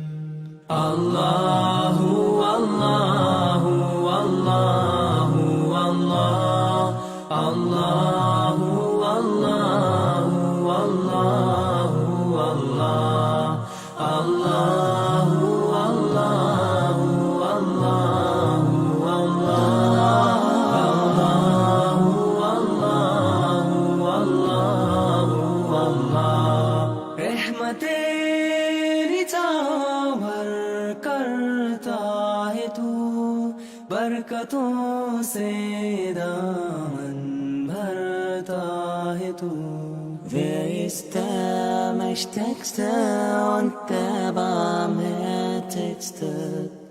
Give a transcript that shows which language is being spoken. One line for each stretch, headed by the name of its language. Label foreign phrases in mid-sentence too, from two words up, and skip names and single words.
Arabic: الله والله والله والله الله والله والله والله الله والله والله والله والله والله.
Urdu: रहमते है तू, बरकतों से दामन भरता है तू.
German: Wer ist der Mächtigste und der Barmherzigste?